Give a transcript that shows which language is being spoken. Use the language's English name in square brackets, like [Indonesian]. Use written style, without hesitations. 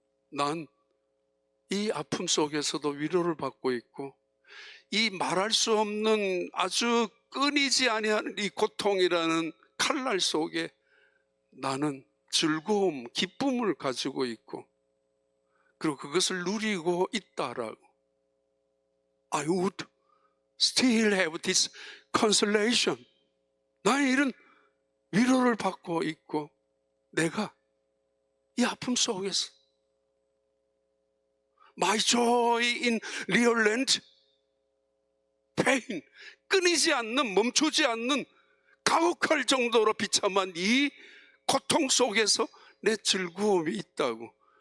[Korean] 난 이 아픔 속에서도 위로를 받고 있고, 이 말할 수 없는 아주 끊이지 아니하는 이 고통이라는 칼날 속에 나는 즐거움, 기쁨을 가지고 있고, 그리고 그것을 누리고 있다라고. [English] I would still have this consolation. [Korean] 나는 이런 위로를 받고 있고, 내가 이 아픔 속에서 [English] My joy in relent pain, [Korean] 끊이지 않는, 멈추지 않는, 가혹할 정도로 비참한 이 고통 속에서 내 즐거움이 있다고.